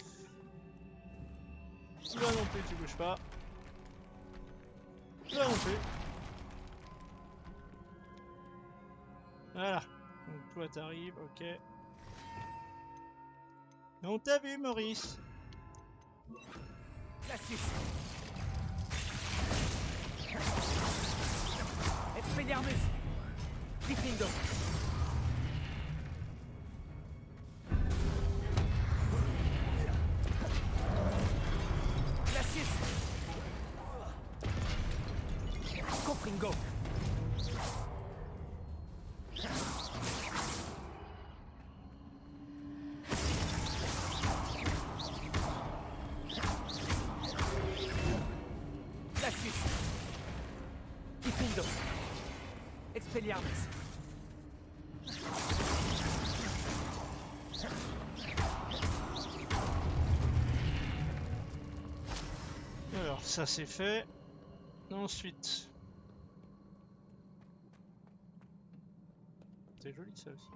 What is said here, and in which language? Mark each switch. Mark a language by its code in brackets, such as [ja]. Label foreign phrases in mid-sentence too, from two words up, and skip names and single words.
[fr] Toi non plus, tu bouges pas. Toi non plus. Voilà. Donc toi t'arrives, ok. On t'a vu, Maurice. Cassius. Expelliarmus. Diffindo. Cassius. Confringo. Diffindo. Expelliarmus. Alors ça c'est fait. Ensuite. C'est joli ça aussi.